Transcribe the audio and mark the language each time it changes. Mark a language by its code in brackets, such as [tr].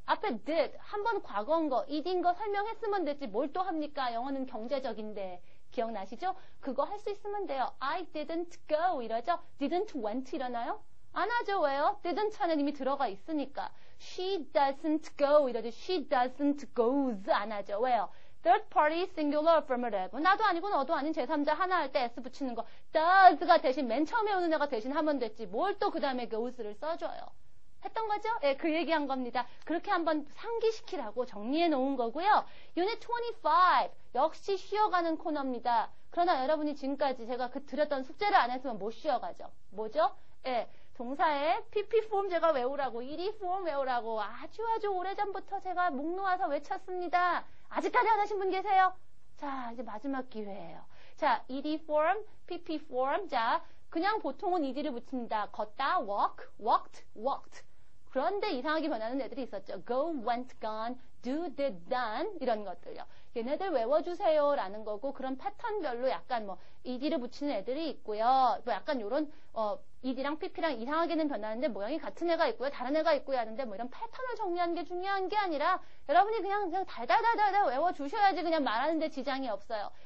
[ko] 앞에 did, 한 번 과거인 거, id인 거 설명했으면 됐지 뭘 또 합니까? 영어는 경제적인데. 기억나시죠? 그거 할 수 있으면 돼요. [en] I didn't go [ko] 이러죠. [en] Didn't went [ko] 이러나요? 안 하죠. 왜요? didn't 하는 이미 들어가 있으니까. [en] She doesn't go [ko] 이러죠. [en] She doesn't goes [ko] 안 하죠. 왜요? [en] Third party singular affirmative. [ko] 나도 아니고 너도 아닌 제3자 하나 할 때 s 붙이는 거. does가 대신 맨 처음에 오는 애가 대신 하면 됐지. 뭘 또 그 다음에 goes를 써줘요. 했던 거죠? 예, 그 얘기한 겁니다. 그렇게 한번 상기시키라고 정리해 놓은 거고요. 유닛 25 역시 쉬어가는 코너입니다. 그러나 여러분이 지금까지 제가 드렸던 숙제를 안 했으면 못 쉬어가죠. 뭐죠? 예, 동사의 PP form 제가 외우라고, ED form 외우라고 아주 오래전부터 제가 목 놓아서 외쳤습니다. 아직까지 안 하신 분 계세요? 자, 이제 마지막 기회예요. 자, ED form, PP form. 자, 그냥 보통은 ED를 붙입니다. 걷다, [en] walk, walked, walked. [ko] 그런데 이상하게 변하는 애들이 있었죠. [en] go, went, gone, do, did, done [ko] 이런 것들요. 얘네들 외워주세요 라는 거고 그런 패턴별로 약간 뭐 ED를 붙이는 애들이 있고요. 뭐 약간 요런 ED랑 PP랑 이상하게는 변하는데 모양이 같은 애가 있고요. 다른 애가 있고요 하는데 뭐 이런 패턴을 정리하는 게 중요한 게 아니라 여러분이 그냥 달달달달 외워주셔야지 그냥 말하는데 지장이 없어요.